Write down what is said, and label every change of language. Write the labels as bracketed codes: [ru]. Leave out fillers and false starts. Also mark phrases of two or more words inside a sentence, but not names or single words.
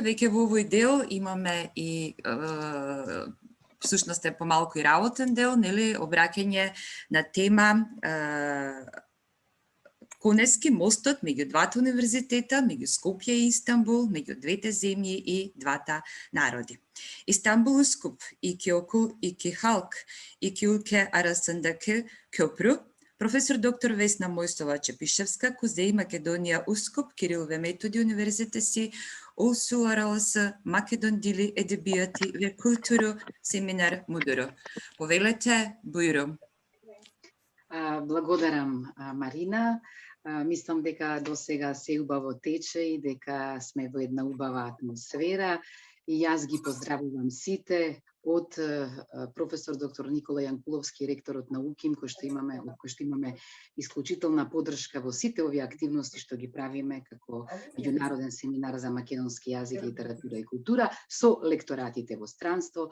[mk] Веќе во овој дел имаме и всушност е помалку и работен дел, обраќање на тема Конески мостот меѓу двата универзитета, меѓу Скопје и Истанбул, меѓу двете земји и двата народи. [tr] İstanbul Üsküp iki okul, iki halk, iki ülke arasındaki köprü. Profesör Doktor Vesna Moјsova Чепишевска, Kuzey Makedonya Üsküp Kiril ve Metodi Üniversitesi Uluslararası Makedon Dili Edebiyatı ve Kültürü Семинар Müdürü. [mk] Повелете, бујрум. Благодарам, Марина. Мислам дека до сега се убаво тече и дека сме во една убава атмосфера. И јас ги поздравувам сите од професор доктор Никола Јанкуловски, ректорот на УКИМ, кој што имаме исклучителна поддршка во сите овие активности што ги правиме како меѓународен семинар за македонски јазик, литература и култура со лекторатите во странство.